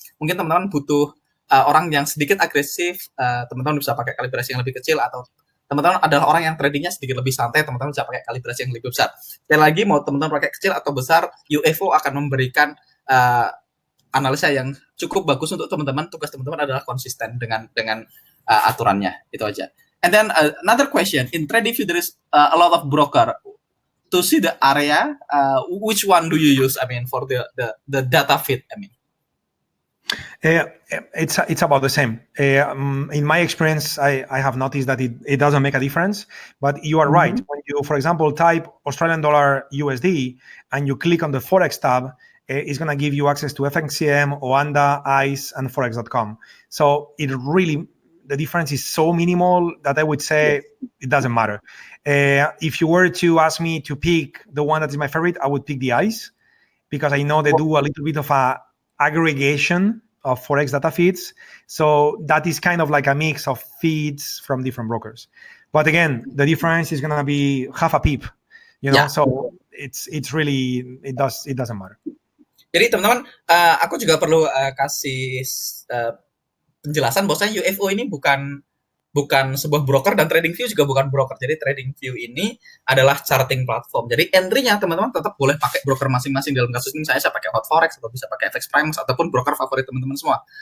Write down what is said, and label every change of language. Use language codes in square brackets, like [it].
[id] Mungkin teman-teman butuh orang yang sedikit agresif, teman-teman bisa pakai kalibrasi yang lebih kecil, atau teman-teman adalah orang yang tradingnya sedikit lebih santai, teman-teman bisa pakai kalibrasi yang lebih besar. Sekali lagi, mau teman-teman pakai kecil atau besar, UFO akan memberikan analisa yang cukup bagus untuk teman-teman. Tugas teman-teman adalah konsisten dengan aturannya. Itu aja. [en] And then another question, in TradingView there is a lot of broker. To see the area, which one do you use? I mean, for the data feed. I mean. It's about the same. In my experience, I have noticed that it doesn't make a difference. But you are right. When you, for example, type Australian dollar USD and you click on the Forex tab, it's going to give you access to FXCM, Oanda, ICE, and Forex.com. So the difference is so minimal that I would say it doesn't matter. If you were to ask me to pick the one that is my favorite, I would pick the ICE, because I know they do a little bit of a aggregation of Forex data feeds. So that is kind of like a mix of feeds from different brokers. But again, the difference is going to be half a pip, so it's really, it doesn't matter. [id] Jadi teman-teman, aku juga perlu kasih penjelasan bahwasanya UFO ini bukan sebuah broker, dan TradingView juga bukan broker. Jadi TradingView ini adalah charting platform. Jadi entry-nya teman-teman tetap boleh pakai broker masing-masing. Dalam kasus ini saya pakai Hot Forex, atau bisa pakai FX Prime, ataupun broker favorit teman-teman semua.